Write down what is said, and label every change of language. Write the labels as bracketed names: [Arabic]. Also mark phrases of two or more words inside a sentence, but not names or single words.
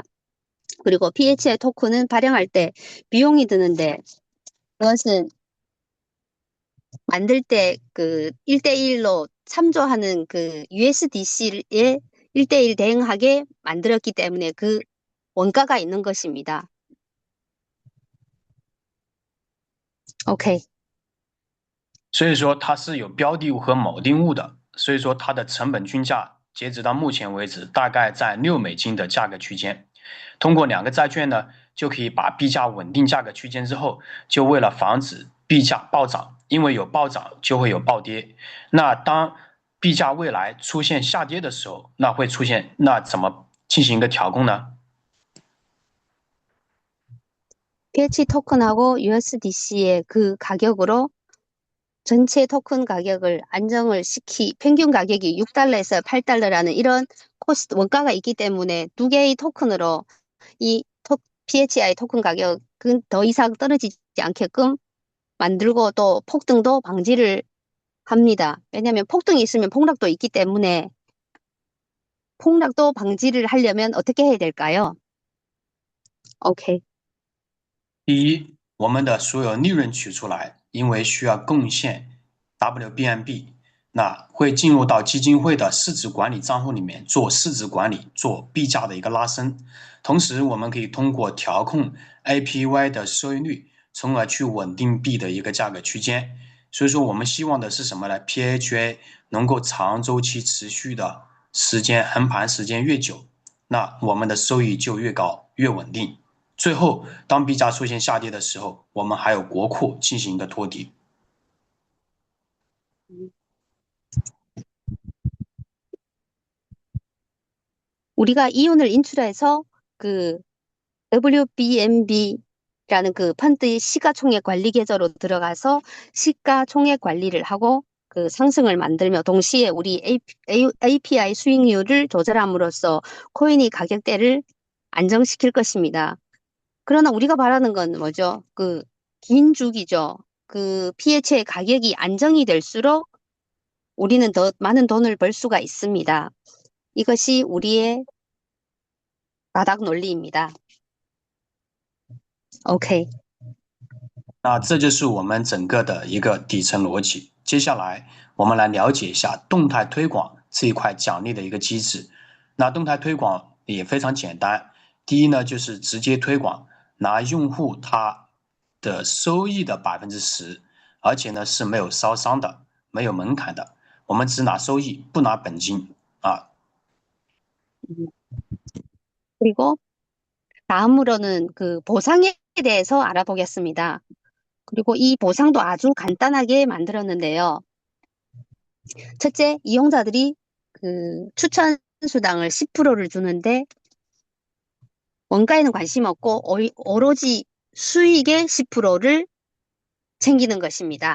[Korean] 그리고 PHI 토큰은 발행할 때 비용이 드는데 그것은 만들 때 그 1대1로 참조하는 그 USDC에 1대1 대응하게 만들었기 때문에 그 원가가 있는 것입니다. [Chinese] OK，所以说它是有标的物和锚定物的，所以说它的成本均价截止到目前为止大概在$6的价格区间。通过两个债券呢，就可以把币价稳定价格区间之后，就为了防止币价暴涨，因为有暴涨就会有暴跌。那当币价未来出现下跌的时候，那怎么进行一个调控呢？ [Korean] PH 토큰하고 USDC의 그 가격으로 전체 토큰 가격을 안정을 평균 가격이 $6에서 $8라는 이런 코스트 원가가 있기 때문에 두 개의 토큰으로 이 PHI 토큰 가격은 더 이상 떨어지지 않게끔 만들고 또 폭등도 방지를 합니다. 왜냐하면 폭등이 있으면 폭락도 있기 때문에 폭락도 방지를 하려면 어떻게 해야 될까요? OK， [Chinese] 第一，我们的所有利润取出来，因为需要贡献 WBNB，那会进入到基金会的市值管理账户里面做市值管理，做币价的一个拉升。同时，我们可以通过调控 APY 的收益率，从而去稳定币的一个价格区间。所以说，我们希望的是什么呢？PHA 能够长周期持续的时间横盘时间越久，那我们的收益就越高越稳定。最后，当币价出现下跌的时候，我们还有国库进行一个托底。 [Korean] 우리가 이윤을 인출해서 그 WBNB라는 그 펀드의 시가총액 관리 계좌로 들어가서 시가총액 관리를 하고 그 상승을 만들며 동시에 우리 API 수익률을 조절함으로써 코인이 가격대를 안정시킬 것입니다. 그러나 우리가 바라는 건 뭐죠? 그 긴 주기죠. 그 PH의 가격이 안정이 될수록 우리는 더 많은 돈을 벌 수가 있습니다. 이것이 우리의 바닥 논리입니다. [Chinese] OK，那这就是我们整个的一个底层逻辑。接下来，我们来了解一下动态推广这一块奖励的一个机制。那动态推广也非常简单，第一呢，就是直接推广，拿用户他的收益的10%，而且呢是没有烧伤的，没有门槛的，我们只拿收益，不拿本金啊。 [Korean] 그리고 다음으로는 그 보상에 대해서 알아보겠습니다. 그리고 이 보상도 아주 간단하게 만들었는데요. 첫째, 이용자들이 그 추천 수당을 10%를 주는데 원가에는 관심 없고 오로지 수익의 10%를 챙기는 것입니다.